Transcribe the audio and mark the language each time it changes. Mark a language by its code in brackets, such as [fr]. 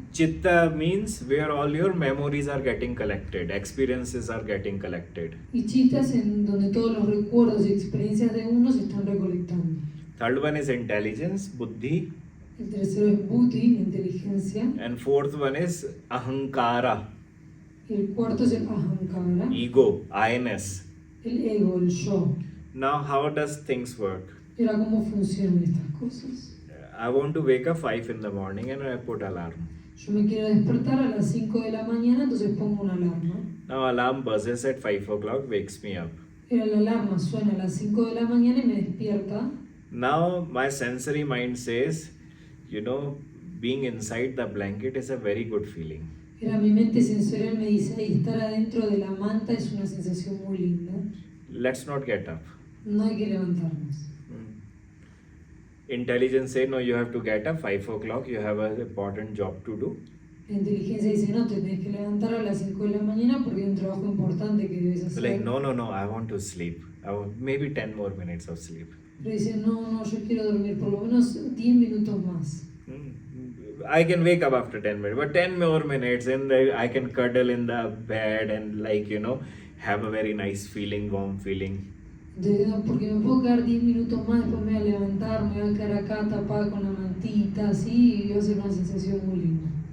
[en] Chitta means where all your memories are getting collected, experiences are getting collected. [es] Y chitta es en donde todos los recuerdos y experiencias de uno se están recolectando. [en] Third one is intelligence, buddhi. [es] El tercero es buddhi, la inteligencia. [en] And 4th one is ahankara, [es] El cuarto es el ahankara, [en] ego, I-ness. [es] el ego, el yo. [en] Now, how does things work? [es] Y ahora, ¿cómo funcionan estas cosas? [en] I want to wake up 5 in the morning and I put alarm. [es] Yo me quiero despertar a las 5 de la mañana, entonces pongo una alarma. [en] Now alarm buzzes at 5 o'clock, wakes me up. [es] Pero la alarma suena a las 5 de la mañana y me despierta. [en] Now my sensory mind says, being inside the blanket is a very good feeling. [es] Era mi mente sensorial me dice, "Ay, estar adentro de la manta es una sensación muy linda. [en] Let's not get up. [es] No hay que levantarnos." [en] Intelligence say, no, you have to get up 5 o'clock, you have an important job to do. [es] La inteligencia dice, no, te tenés que levantar a las 5 de la mañana porque hay un trabajo importante que debes hacer. [en] Like, no, I want to sleep. Maybe 10 more minutes of sleep. [es] Pero dice, no, yo quiero dormir por lo menos 10 minutos más. [en] I can wake up after 10 minutes, but 10 more minutes and I can cuddle in the bed and have a very nice feeling, warm feeling. [es] Entonces, no, porque me puedo quedar 10 minutos más, después me voy a levantar, me voy a quedar acá tapada con la mantita, así, y va a ser una sensación muy linda.